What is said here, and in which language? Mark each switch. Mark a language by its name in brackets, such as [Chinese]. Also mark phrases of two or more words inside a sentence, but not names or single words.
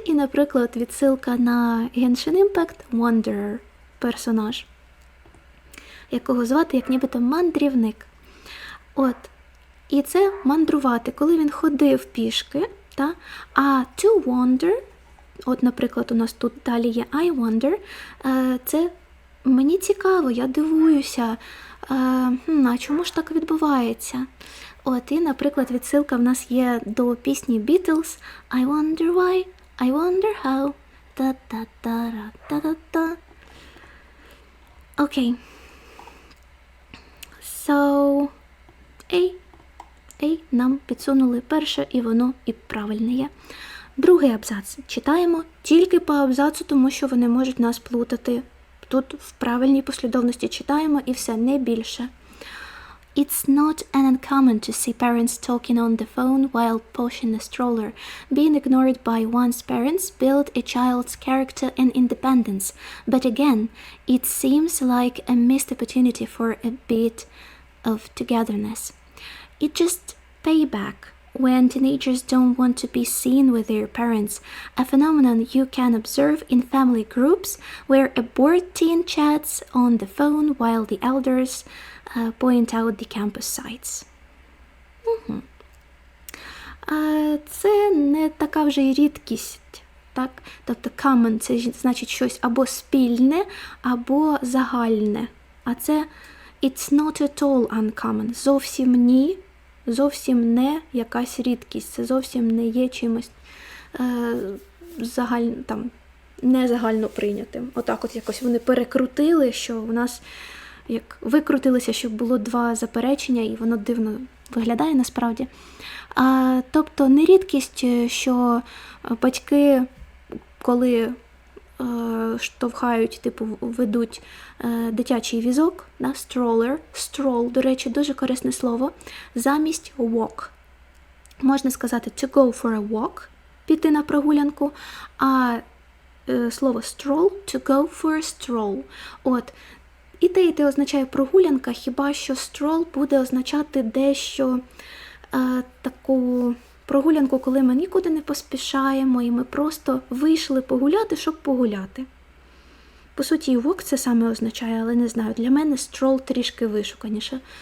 [Ukrainian] І, наприклад, відсилка на Genshin Impact – Wanderer персонаж, якого звати як нібито мандрівник. І це мандрувати, коли він ходив пішки, та? [English] А to wander, [Ukrainian] наприклад, у нас тут далі є [English] I wonder, [Ukrainian] це мені цікаво, я дивуюся, а чому ж так відбувається? І, наприклад, відсилка в нас є до пісні Beatles [English] I wonder why, I wonder how, та-та-та-ра-та-та-та. [Ukrainian] Окей. So, A нам підсунули перше, і воно і правильне є. Другий абзац. Читаємо тільки по абзацу, тому що вони можуть нас плутати. Тут в правильній послідовності читаємо і все, не більше. [English] It's not uncommon to see parents talking on the phone while pushing a stroller. Being ignored by one's parents build a child's character and independence. But again, it seems like a missed opportunity for a bit of togetherness. It's just payback when teenagers don't want to be seen with their parents, a phenomenon you can observe in family groups where a bored teen chats on the phone while the elders point out the campus sites. [Ukrainian] Це не така вже й рідкість, так? Тобто common – це значить щось або спільне, або загальне. А це [English] it's not at all uncommon. [Ukrainian] Зовсім ні. Зовсім не якась рідкість, це зовсім не є чимось не загально прийнятим. Отак якось вони перекрутили, що у нас як викрутилися, щоб було два заперечення, і воно дивно виглядає насправді. Тобто не рідкість, що батьки, коли штовхають, ведуть дитячий візок, stroll, до речі, дуже корисне слово, замість walk. Можна сказати [English] to go for a walk, [Ukrainian] піти на прогулянку, а слово [English] stroll to go for a stroll. [Ukrainian] І те означає прогулянка, хіба що stroll буде означати дещо таку прогулянку, коли ми нікуди не поспішаємо, і ми просто вийшли погуляти, щоб погуляти. По суті, і walk це саме означає, але не знаю, для мене stroll трішки вишуканіше.